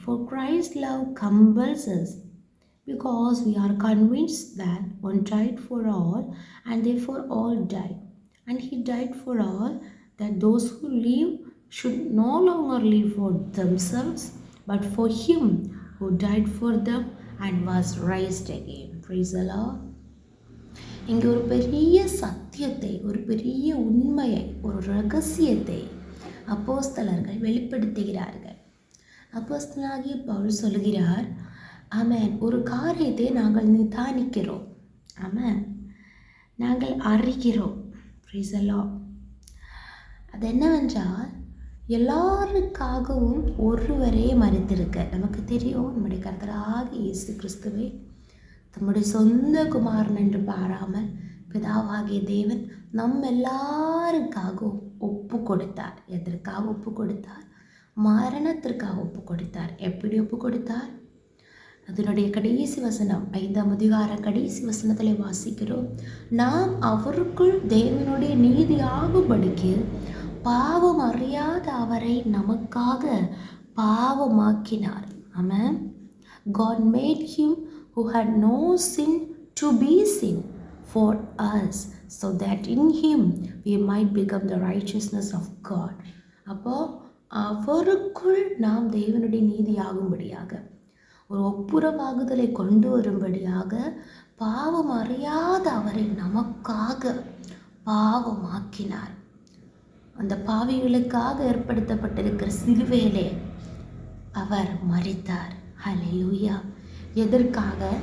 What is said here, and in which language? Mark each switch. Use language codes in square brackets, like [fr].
[en] For Christ's love compels us, because we are convinced that one died for all, and therefore all died. And he died for all, that those who live should no longer live for themselves, but for him who died for them and was raised again. Praise the Lord. [ta] இங்கே ஒரு பெரிய சத்தியத்தை, ஒரு பெரிய உண்மையை, ஒரு ரகசியத்தை அப்போஸ்தலர்கள் வெளிப்படுத்துகிறார்கள். அப்போஸ்தலனாகிய பவுல் சொல்கிறார், ஆமென், ஒரு காரியத்தை நாங்கள் நிதானிக்கிறோம், ஆமென், நாங்கள் அறிகிறோம். [en] Praise the lord. [ta] அது என்னவென்றால், எல்லாருக்காகவும் ஒருவரே மரித்திருக்க. நமக்கு தெரியும், நம்முடைய கர்த்தராகிய இயேசு கிறிஸ்துவை தம்முடைய சொந்த குமாரன் என்று பாராமல் பிதாவாகிய தேவன் நம் எல்லாருக்காகவும் ஒப்பு கொடுத்தார். எதற்காக ஒப்பு கொடுத்தார்? மரணத்திற்காக ஒப்பு கொடுத்தார். எப்படி ஒப்பு கொடுத்தார்? அதனுடைய கடைசி வசனம் 5ஆம் அதிகாரம் கடைசி வசனத்தில் வாசிக்கிறோம், நாம் அவருக்குள் தேவனுடைய நீதியாகும்படிக்கு பாவம் அறியாத அவரை நமக்காக பாவமாக்கினார். ஆமென். [en] God made him who had no sin to be sin for us, so that in him we might become the righteousness of God. [ta] அப்போ அவருக்குள் நாம் தேவனுடைய நீதியாகும்படியாக, ஒரு ஒப்புரவாகுதலை கொண்டு வரும்படியாக பாவம் அறியாத அவரை நமக்காக பாவமாக்கினார். அந்த பாவிகளுக்காக ஏற்படுத்தப்பட்டிருக்கிற சிலுவையிலே அவர் மரித்தார். ஹல்லேலூயா. எதற்காக?